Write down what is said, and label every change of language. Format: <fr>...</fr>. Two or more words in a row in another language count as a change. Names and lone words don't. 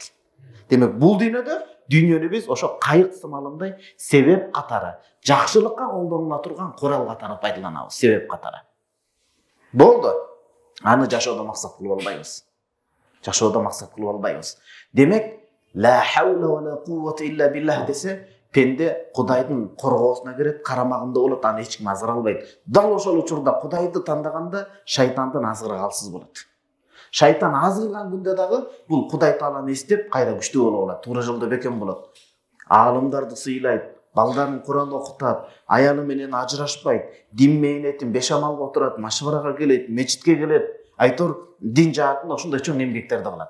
<ky>Демек, бул дүйнөнү биз ошо кайык сымалындай себеп катары, жакшылыкка колдонула турган курал катары пайдаланабыз, себеп катары. Болду. Аны жашоодо максат кылып албайбыз. Жашоодо максат кылып албайбыз. Демек,</ky> <ar>لا حول ولا قوة إلا بالله</ar> <ky>десе, пенде Кудайдын коргоосуна кирет, карамагында болот, аны эч ким азгыра албайт. Дал ошол учурда Кудайды тандаганда шайтандын азгырыгы алсыз болот. Шайтан азгырган күндө дагы бул Кудай Тааланы эстеп кайра күчтүү боло алат, туура жолдо бекем болот. Аалымдарды сыйлайт, балдарын Куран окутат, аялы менен ажырашпайт, дин мээнетин бешамалга отурат, машварага келет, мечитке келет, айтор дин жаатында ушундай чоң эмгектерди кылат.</ky>